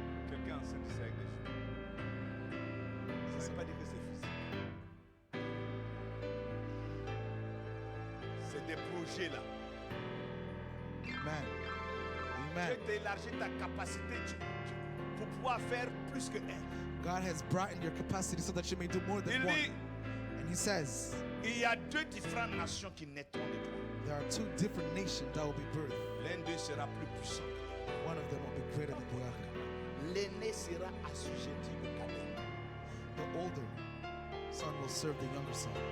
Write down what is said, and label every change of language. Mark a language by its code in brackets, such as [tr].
[fr] Quelqu'un enceinte ici avec des choses. Ça ne veut pas dire que c'est physique. C'est des projets là. Amen. Dieu Amen. t'a élargi ta capacité pour pouvoir faire plus que un. [en] God has brightened your capacity so that you may do more than [fr] Il [en] one. [fr] dit, [en] And he says, [fr] il y a deux différentes nations qui naîtront de toi. [en] there are two different nations that will be birthed. [fr] L'un d'eux sera plus puissant. [en] One of them will be greater than the other. [fr] L'aîné sera assujetti au cadet. [en] The older son will serve the younger son.